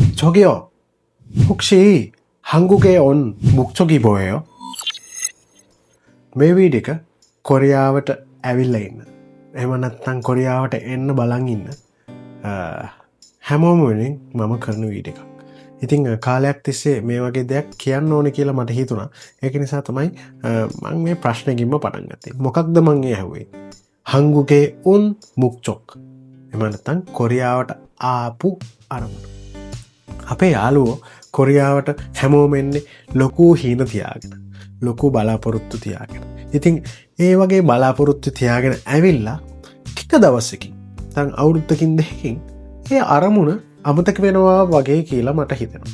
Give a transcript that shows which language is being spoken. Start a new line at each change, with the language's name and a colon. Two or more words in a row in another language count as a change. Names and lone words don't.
Korean: 저기요, 혹시 한국에 온 목적이 뭐예요?
Sinhala: මේ වීඩියෝ එක කොරියාවට ඇවිල්ලා ඉන්න. එහෙම නැත්නම් කොරියාවට එන්න බලන් ඉන්න හැමෝම වෙනින් මම කරන වීඩියෝ එකක්. ඉතින් කාලයක් තිස්සේ මේ වගේ දෙයක් කියන්න ඕනේ කියලා මට හිතුණා. ඒක නිසා තමයි මම මේ ප්‍රශ්නෙකින්ම පටන් ගත්තේ. මොකක්ද මම ඇහුවේ?
Korean: 한국에 온 목적.
Sinhala: එහෙම නැත්නම් කොරියාවට ආපු අරමුණ. අපේ යාළුවෝ කොරියාවට හැමෝම එන්නේ ලොකු හීන තියාගෙන, ලොකු බලාපොරොත්තු තියාගෙන. ඉතින් ඒ වගේ බලාපොරොත්තු තියාගෙන ඇවිල්ලා ටික දවසකින් නැත්නම් අවුරුද්දකින් දෙකකින් ඒ අරමුණ අමතක වෙනවා වගේ කියලා මට හිතෙනවා.